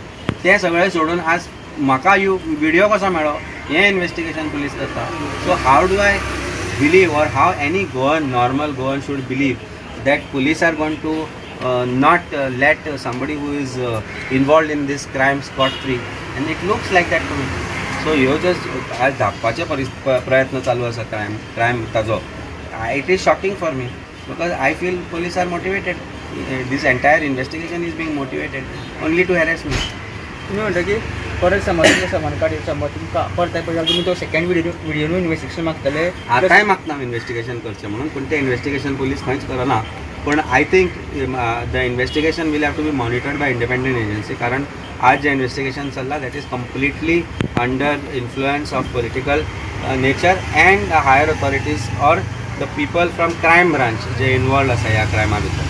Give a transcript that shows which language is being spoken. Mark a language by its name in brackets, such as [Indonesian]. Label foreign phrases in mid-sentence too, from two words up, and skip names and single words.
[Konkani] तें सगळें सोडून आज म्हाका व्हिडिओ कसो मेळ्ळो हें इन्व्हेस्टिगेशन पुलीस करता. [English] So how do I believe, or how any normal Goan should believe that police are going to not let somebody who is involved in this crime scot free, and it looks like that to me. [Konkani] So ह्यो just आज धापपाचे प्रयत्न चालू आसा crime ताजो. [English] It is shocking for me because I feel police are motivated. This entire investigation is being motivated only to harass me. [Konkani] तुम्ही म्हणता की परत समज काढ समज तुमकां परत तुम्ही तो [English] second video investigation [Konkani] मागतले. आतांय मागना इन्व्हेस्टिगेशन करचें म्हणून, पूण तें इन्व्हेस्टिगेशन पुलीस खंयच करना. [English] पूण I think the investigation will have to be monitored by independent agency. [Konkani] कारण आज जे इन्व्हेस्टिगेशन चल्ला [English] that is completely under influence of political nature and higher authorities or the people from crime branch [Konkani] जे इन्वॉल्व आसा ह्या क्रायमा भितर.